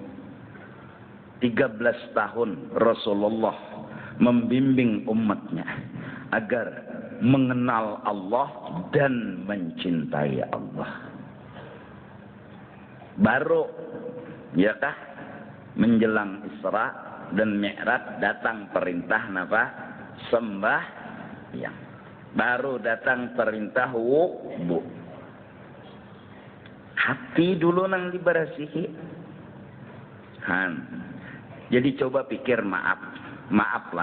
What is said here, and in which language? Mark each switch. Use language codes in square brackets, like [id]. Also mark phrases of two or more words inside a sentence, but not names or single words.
[id] 13 tahun Rasulullah membimbing umatnya agar mengenal Allah dan mencintai Allah. [bjn] Baru, ya kah, menjelang Isra dan Mi'raj datang perintah napa? Sembahyang. [id] Baru datang perintah wudu. [bjn] Hati dulu nang diberasihi. [id] Jadi coba pikir, maaflah.